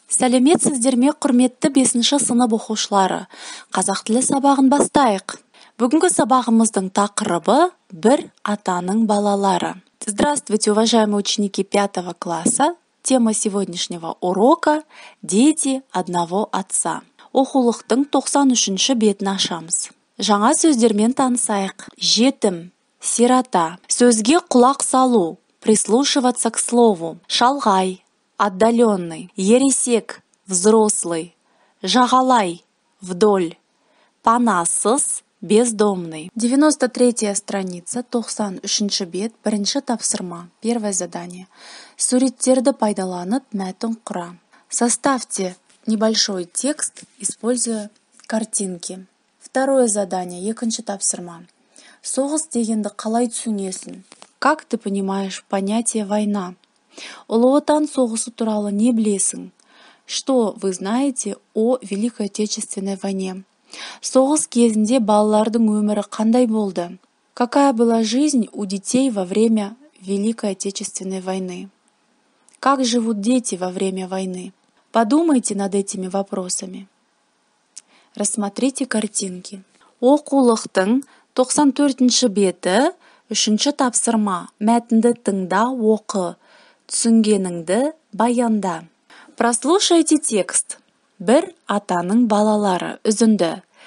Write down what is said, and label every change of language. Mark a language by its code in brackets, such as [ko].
[kk] Сәлеметсіздер ме, құрметті 5-ші сынып оқушылары. Қазақ тілі сабағын бастайық. Бүгінгі сабағымыздың тақырыбы «Бір атаның балалары». [ru] Здравствуйте, уважаемые ученики 5 класса. Тема сегодняшнего урока «Дети одного отца». [kk] Оқулықтың 93-ші бетін ашамыз. Жаңа сөздермен танысайық. Жетім, [ru] сирота. [kk] Сөзге құлақ салу, [ru] прислушиваться к слову. [kk] Шалғай, [ru] отдаленный. [kk] Ересек, [ru] взрослый. [kk] Жағалай, [ru] вдоль. [kk] Панасыз, [ru] бездомный. 93-я страница, [kk] 93-ші бет, бірінші тапсырма. [ru] Первое задание. [kk] Суреттерді пайдаланып мәтін құра. [ru] Составьте небольшой текст, используя картинки. Второе задание, [kk] екінші тапсырма. Соғыс дегенді қалай түсінесің? [ru] Как ты понимаешь понятие война? [kk] Ұлы Отан соғысы туралы не білесің? [ru] Что вы знаете о Великой Отечественной войне? [kk] Соғыс кезінде балалардың өмірі қандай болды? [ru] Какая была жизнь у детей во время Великой Отечественной войны? Как живут дети во время войны? Подумайте над этими вопросами. Рассмотрите картинки. [kk] Оқулықтың 94-ші беті, 3-ші тапсырма. Мәтінді тыңда, оқы. Түсінгеніңді баянда. [ru] Прослушайте текст. [kk] Бір атаның балалары. Үзінді.